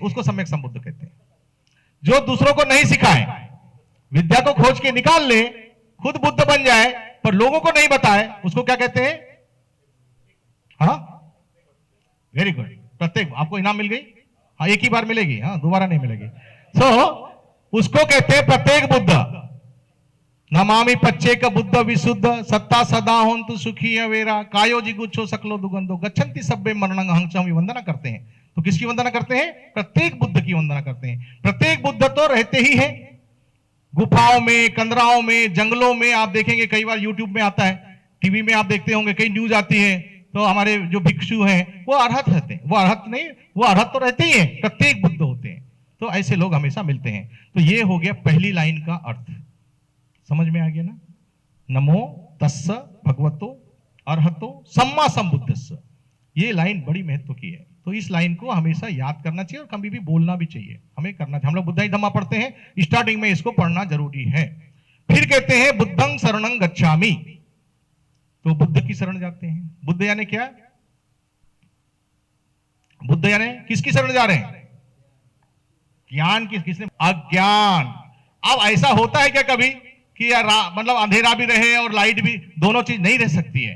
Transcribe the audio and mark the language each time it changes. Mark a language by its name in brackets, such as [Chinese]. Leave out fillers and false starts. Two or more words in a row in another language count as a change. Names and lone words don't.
[Hindi] उसको सम्यक संबुद्ध कहते हैं। जो दूसरों को नहीं सिखाए, विद्या को खोज के निकाल ले, खुद बुद्ध बन जाए पर लोगों को नहीं बताए, उसको क्या कहते हैं? हाँ [English] very good. [Hindi] प्रत्येक आपको इनाम मिल गई। हाँ एक ही बार मिलेगी, हाँ दोबारा नहीं मिलेगी। उसको कहते हैं प्रत्येक बुद्ध। [Pali] नमामि पच्चेक बुद्ध विशुद्ध सत्ता सदा होन्तु सुखी अवेरा कायो जिगुच्छो सकलो दुगंधो गच्छन्ति सब्बे मरणं हंसं। [Hindi] वंदना करते हैं तो किसकी वंदना करते हैं? प्रत्येक बुद्ध की वंदना करते हैं। प्रत्येक बुद्ध तो रहते ही है गुफाओं में, कंदराओं में, जंगलों में। आप देखेंगे कई बार यूट्यूब में आता है, टीवी में आप देखते होंगे, कई न्यूज आती है, तो हमारे जो भिक्षु हैं वो अरहत रहते हैं। वो अरहत नहीं, वो अरहत तो रहते ही है, प्रत्येक बुद्ध होते हैं। तो ऐसे लोग हमेशा मिलते हैं। तो ये हो गया पहली लाइन का अर्थ। समझ में आ गया ना? [Pali] नमो तस्स भगवतो अरहतो सम्मा संबुद्धस्स। [Hindi] ये लाइन बड़ी महत्व की है। तो इस लाइन को हमेशा याद करना चाहिए और कभी भी बोलना भी चाहिए। हमें करना चाहिए। हम लोग बुद्धाई धम्मा पढ़ते हैं, स्टार्टिंग में इसको पढ़ना जरूरी है। फिर कहते हैं [Pali] बुद्धं शरणं गच्छामि। [Hindi] तो बुद्ध की शरण जाते हैं। बुद्ध यानी क्या? बुद्ध यानी किसकी शरण जा रहे हैं? ज्ञान की। किसने? अज्ञान। अब ऐसा होता है क्या कभी कि यार मतलब अंधेरा भी रहे और लाइट भी, दोनों चीज नहीं रह सकती है।